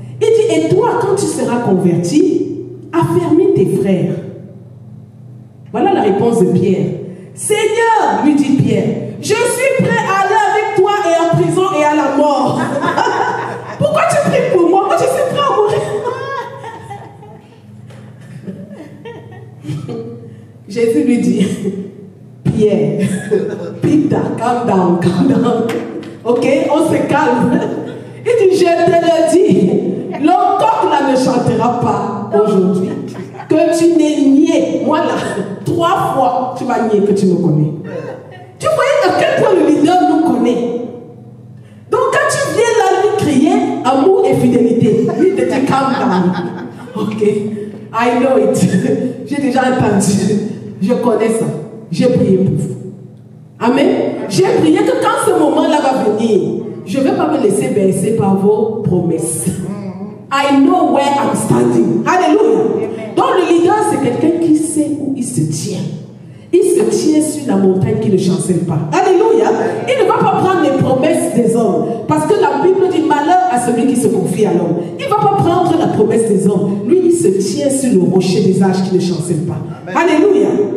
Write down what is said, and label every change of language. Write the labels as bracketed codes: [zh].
[fr] Il dit, et toi, quand tu seras converti, affermis tes frères. Voilà la réponse de Pierre. Seigneur, lui dit Pierre, je suis prêt à aller avec toi et en prison et à la mort. Pourquoi tu pries pour moi? Moi, je suis prêt à mourir. Jésus lui dit, Pierre, [en] Peter, calm down, calm down. [fr] Ok, on se calme. Il dit, je te le dis, le coq là ne chantera pas aujourd'hui. Que tu n'aies nié, moi là, 3 fois, tu vas nier que tu me connais. Tu voyais à quel point le leader nous connaît. Donc quand tu viens là lui crier amour et fidélité, lui te dit [en] calm down. Ok, I know it. [fr] J'ai déjà entendu. Je connais ça. J'ai prié pour vous. Amen. J'ai prié que quand ce moment-là va venir, je ne vais pas me laisser bercer par vos promesses. [en] I know where I'm standing. [fr] Alléluia. Donc le leader, c'est quelqu'un qui sait où il se tient. Il se tient sur la montagne qui ne chancelle pas. Alléluia. Il ne va pas prendre les promesses des hommes. Parce que la Bible dit malheur à celui qui se confie à l'homme. Il ne va pas prendre la promesse des hommes. Lui, il se tient sur le rocher des âges qui ne chancelle pas. Amen. Alléluia.